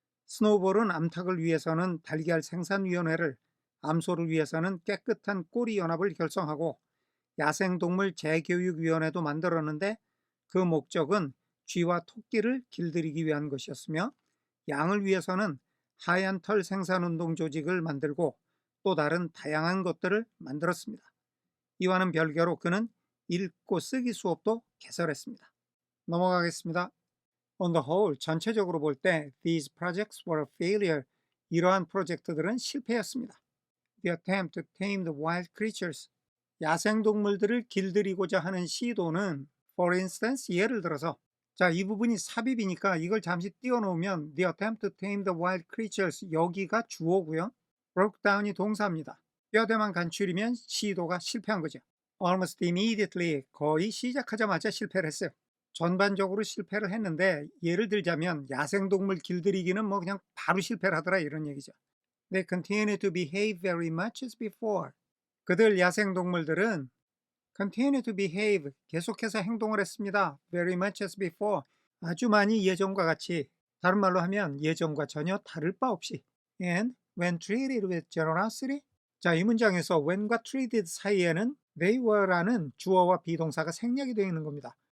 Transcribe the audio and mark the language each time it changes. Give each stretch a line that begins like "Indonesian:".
Korean: 스노우볼은 암탉을 위해서는 달걀 생산위원회를, 암소를 위해서는 깨끗한 꼬리 연합을 결성하고 야생동물 재교육위원회도 만들었는데 그 목적은 쥐와 토끼를 길들이기 위한 것이었으며 양을 위해서는 하얀 털 생산운동 조직을 만들고 또 다른 다양한 것들을 만들었습니다. 이와는 별개로 그는 읽고 쓰기 수업도 개설했습니다. 넘어가겠습니다.
English: On the whole,
Korean: 전체적으로 볼 때
English: these projects were a failure.
Korean: 이러한 프로젝트들은 실패였습니다.
English: The attempt to tame the wild creatures.
Korean: 야생동물들을 길들이고자 하는 시도는
English: for instance,
Korean: 예를 들어서 자, 이 부분이 삽입이니까 이걸 잠시 띄워놓으면
English: the attempt to tame the wild creatures,
Korean: 여기가 주어고요.
English: broke down
Korean: 이 동사입니다. 뼈대만 간추리면 시도가 실패한 거죠.
English: almost immediately,
Korean: 거의 시작하자마자 실패를 했어요. 전반적으로 실패를 했는데 예를 들자면 야생동물 길들이기는 뭐 그냥 바로 실패를 하더라 이런 얘기죠.
English: They continue to behave very much as before.
Korean: 그들 야생동물들은
English: continue to behave
Korean: 계속해서 행동을 했습니다.
English: Very much as before.
Korean: 아주 많이 예전과 같이 다른 말로 하면 예전과 전혀 다를 바 없이
English: and when treated with generosity.
Korean: 자, 이 문장에서 when과 treated 사이에는
English: they were
Korean: 라는 주어와 비동사가 생략이 되어 있는 겁니다.